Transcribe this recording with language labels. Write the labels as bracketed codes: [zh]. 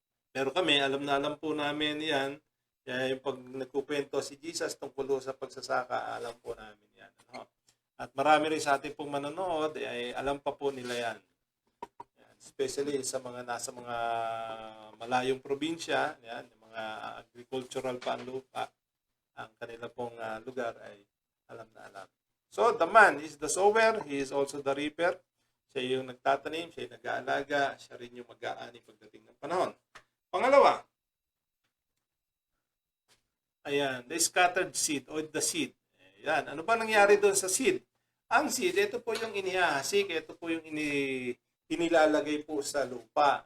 [tl] Pero kami, alam po namin yan. Kaya yung pag nagkukwento si Jesus tungkol sa pagsasaka, alam po namin yan. Ano? At marami rin sa ating pong manonood, ay alam pa po nila yan. Especially sa mga nasa mga malayong probinsya, yan, yung mga agricultural pa ang lupa, ang kanila pong lugar ay alam na alam. [en] So, the man is the sower, he is also the reaper. [tl] Siya yung nagtatanim, siya yung nag-aalaga, siya rin yung mag-aani pagdating ng panahon. Pangalawa, ayan, [en] the scattered seed or the seed. [tl] Ayan, ano ba nangyari doon sa seed? Ang seed, ito po yung inihahasik, ito po yung inilalagay po sa lupa.